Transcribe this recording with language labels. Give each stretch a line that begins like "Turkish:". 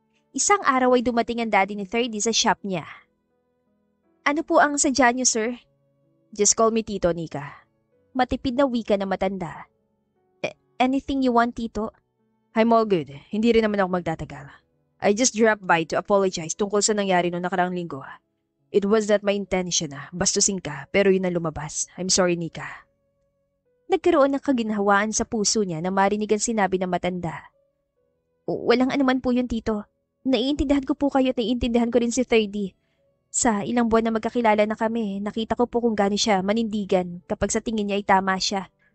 Filipino: Isang araw ay dumating ang daddy ni 30 sa shop niya. Ano po ang sadya niyo, sir?
English: Just call me Tito, Nika.
Filipino: Matipid na wika na matanda.
English: Anything you want, Tito? I'm all good.
Filipino: Hindi rin naman ako magtatagal.
English: I just dropped by to apologize
Filipino: tungkol sa nangyari noong nakaraang linggo.
English: It was not my intention
Filipino: bastusin ka, pero yun ang lumabas.
English: I'm sorry, Nika.
Filipino: Nagkaroon ng kaginhawaan sa puso niya na marinig ang sinabi ng matanda. Walang anuman po yun, Tito. Naiintindihan ko po kayo at naiintindihan ko rin si 30. Sa ilang buwan na magkakilala na kami, nakita ko po kung gaano siya manindigan kapag sa tingin niya ay tama siya.